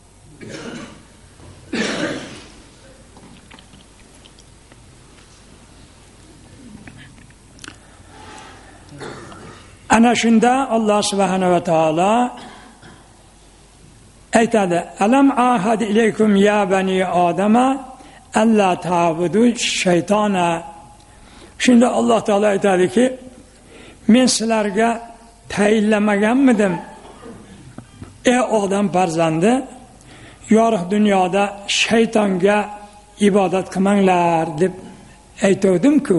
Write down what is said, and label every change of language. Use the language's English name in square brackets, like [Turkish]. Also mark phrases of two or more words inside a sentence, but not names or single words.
[Uzbek] Ana shunda Alloh [Arabic] سبحانه وتعالى aytadi: "ألم أعهد إليكم يا بني آدم ألا تعبدوا الشيطان." [Uzbek] Shunda Alloh taolo aytadiki, men sizlarga tayinlamaganmidim, ey odam farzandi, yorug' dunyoda shaytonga ibodat qilmanglar deb aytdim-ku.